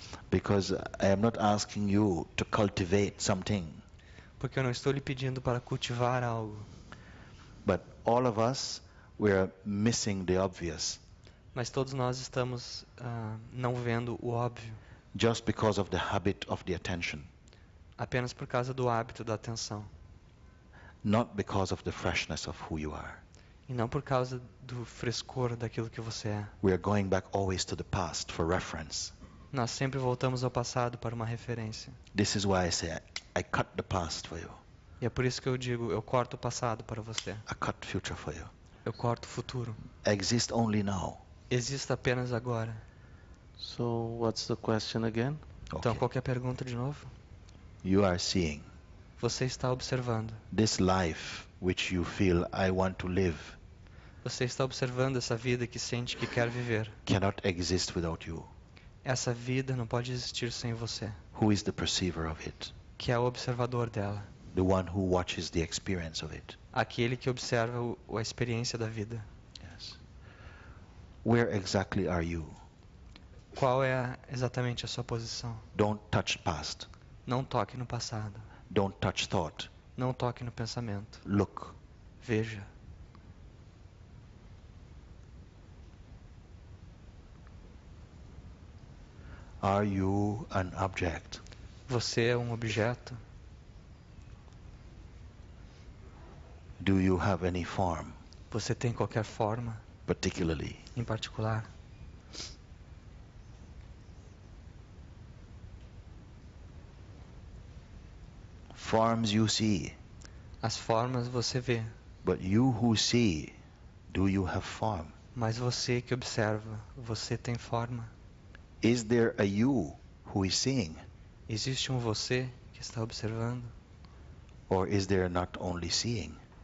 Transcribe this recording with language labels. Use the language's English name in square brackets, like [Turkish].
[English] Because I am not asking you to cultivate something, [Portuguese] Porque eu não estou lhe pedindo para cultivar algo. [English] but all of us, we are missing the obvious [Portuguese] Mas todos nós estamos não vendo o óbvio. [English] just because of the habit of the attention, [Portuguese] Apenas por causa do hábito da atenção. [English] not because of the freshness of who you are. [Portuguese] E não por causa do frescor daquilo que você é. [English] We are going back always to the past for reference. [Portuguese] Nós sempre voltamos ao passado para uma referência. [English] This is why I say I cut the past for you. [Portuguese] E é por isso que eu digo, eu corto o passado para você. [English] I cut future for you. [Portuguese] Eu corto o futuro. [English] Exist only now. [Portuguese] Existe apenas agora. [English] So, what's the question again? [Portuguese] Então, [English] Okay. [Portuguese] qual que é a pergunta de novo? [English] You are seeing [Portuguese] Você está observando. [English] this life which you feel I want to live [Portuguese] Você está observando essa vida que sente que quer viver. [English] cannot exist without you. [Portuguese] Essa vida não pode existir sem você, [English] Who is the perceiver of it? [Portuguese] que é o observador dela. [English] the one who watches the experience of it. [Portuguese] Aquele que observa a experiência da vida. [English] Yes. Where exactly are you? [Portuguese] Qual é exatamente a sua posição? [English] Don't touch past. [Portuguese] Não toque no passado. [English] Don't touch thought. [Portuguese] Não toque no pensamento. [English] Look. [Portuguese] Veja. [English] Are you an object? [Portuguese] Você é um objeto? [English] Do you have any form, [Portuguese] Você tem qualquer forma, [English] particularly? [Portuguese] em particular? [English] Forms you see, [Portuguese] As formas você vê, [English] but you who see, do you have form? [Portuguese] mas você que observa, você tem forma? [English] Is there a you who is seeing? [Portuguese] Existe um você que está observando? [English] Or is there not only seeing?